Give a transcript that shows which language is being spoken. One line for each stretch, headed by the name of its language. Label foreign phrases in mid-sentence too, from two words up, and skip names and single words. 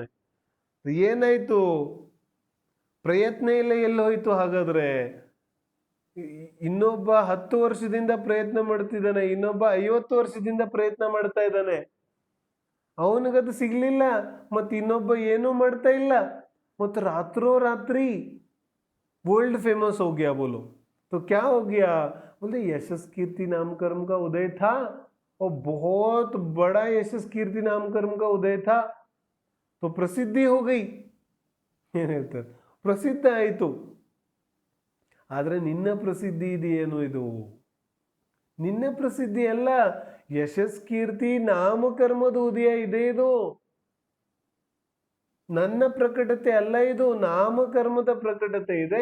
Kannada: ಏನಾಯ್ತು? ಪ್ರಯತ್ನ ಇಲ್ಲ, ಎಲ್ಲೋಯ್ತು? ಹಾಗಾದ್ರೆ ಇನ್ನೊಬ್ಬ 10 ವರ್ಷದಿಂದ ಪ್ರಯತ್ನ ಮಾಡ್ತಿದ್ದಾನೆ, ಇನ್ನೊಬ್ಬ 50 ವರ್ಷದಿಂದ ಪ್ರಯತ್ನ ಮಾಡ್ತಾ ಇದ್ದಾನೆ, ಅವನಿಗದು ಸಿಗ್ಲಿಲ್ಲ. ಮತ್ತೆ ಇನ್ನೊಬ್ಬ ಏನೂ ಮಾಡ್ತಾ ಇಲ್ಲ, ಮತ್ತು ರಾತ್ರೋರಾತ್ರಿ
English: world famous
Hindi: हो गया। बोलो तो क्या हो गया? बोले यशस कीर्ति नामकर्म का उदय था, और बहुत बड़ा यशस कीर्ति नामकर्म का उदय था, तो प्रसिद्धि हो गई।
Kannada: ಏನ್ ಹೇಳ್ತಾರೆ? ಪ್ರಸಿದ್ಧ ಆಯಿತು. ಆದ್ರೆ ನಿನ್ನ ಪ್ರಸಿದ್ಧಿ ಇದೆಯೇನು? ಇದು ನಿನ್ನ ಪ್ರಸಿದ್ಧಿ ಅಲ್ಲ, ಯಶಸ್ ಕೀರ್ತಿ ನಾಮಕರ್ಮದ ಉದಯ ಇದೆ. ಇದು ನನ್ನ ಪ್ರಕಟತೆ ಅಲ್ಲ, ಇದು ನಾಮಕರ್ಮದ ಪ್ರಕಟತೆ ಇದೆ.